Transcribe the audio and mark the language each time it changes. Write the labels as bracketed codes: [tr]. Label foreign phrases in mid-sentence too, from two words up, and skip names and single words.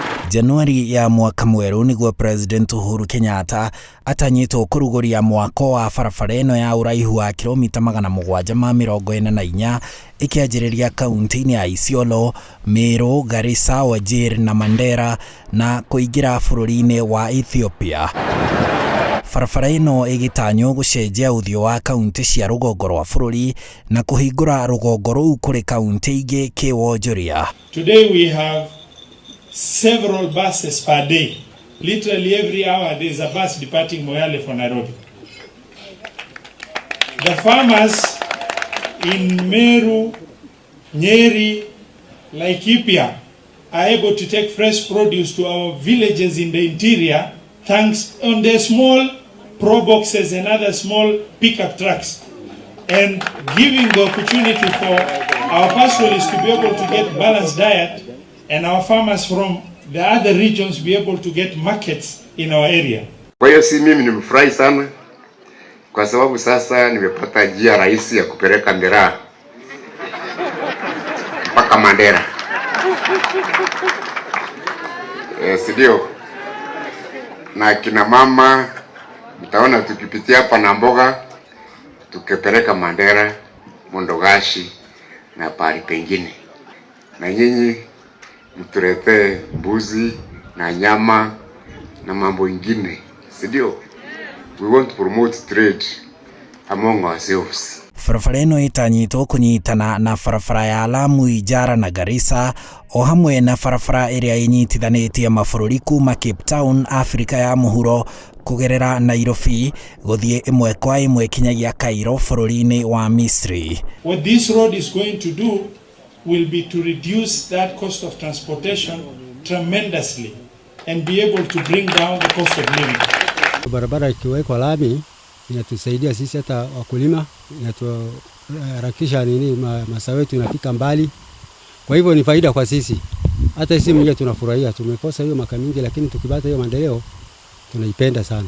[ki] Januari ya mwaka mweru niguo President Uhuru Kenyatta atanyitwo kuruguria mwako wa barabara ino ya uraihu wa kilomita 744 ikianjiriria kaunti-ini ya Isiolo, Meru, Garissa, Wajir na Mandera na kuingira bururi-ini wa Ethiopia. Barabara ino igitanywo gucenjia uthio wa kaunti cia rugongo rwa bururi na kuhingura rugongo ruu kuri kaunti ingi kiwonjoria. [en] Today we have several buses per day. Literally every hour there is a bus departing Moyale for Nairobi. The farmers in Meru, Nyeri, Laikipia are able to take fresh produce to our villages in the interior thanks on their small pro boxes and other small pickup trucks, and giving the opportunity for our pastoralists to be able to get balanced diet and our farmers from the other regions be able to get markets in our area. [sw] Kwa hiyo si mimi nimefurahi sana kwa sababu sasa nimepata njia rahisi ya kupeleka miraa mpaka Mandera. Sidio, na kina mama mtaona tukipitia hapa na mboga tukipeleka Mandera, Mondogashi na pahali pengine. Na nyinyi mtuletee mbuzi na nyama na mambo ingine, sidio? [en] We want to promote trade among ourselves. [ki] Barabara ino itanyitwo kunyitana na barabara ya Lamu, Ijara na Garissa, o hamwe na barabara iria inyitithanitie mabũrũri kuma Cape Town, Afrika ya muhuro kugerera Nairobi guthie imwe kwa imwe kinyagia Cairo bũrũri-ini wa Misri. [en] What this road is going to do will be to reduce that cost of transportation tremendously and be able to bring down the cost of living. [sw] Barabara ikiwekwa lami inatusaidia sisi hata wakulima, inatuharakisha mazao yetu inafika mbali. Kwa hivyo ni faida kwa sisi. Hata sisi mwenyewe tunafurahia. Tumekosa hiyo maka mingi, lakini tukipata hiyo maendeleo tunaipenda sana.